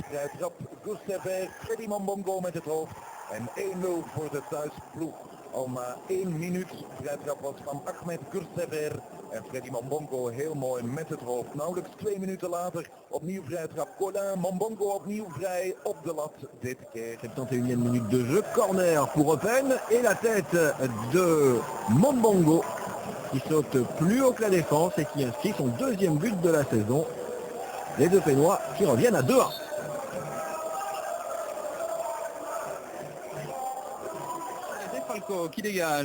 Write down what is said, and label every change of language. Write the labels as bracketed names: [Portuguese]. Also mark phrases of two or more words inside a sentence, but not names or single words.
[Dutch] Vrij trap Gustave Freddy Mambongo met het hoofd en 1-0 voor de thuisploeg. Al na 1 minuut vrij trap was van Ahmed Gursever en Freddy Mambongo heel mooi met het hoofd. Nauwelijks 2 minuten later opnieuw vrij trap Colin, Mambongo opnieuw vrij op de lat dit keer. [French] 71e minute de jeu, corner pour Eupen et la tête de Mambongo qui saute plus haut que la défense et qui inscrit son deuxième but de la saison. Les deux Pénois qui reviennent à 2-1. Falco qui dégage.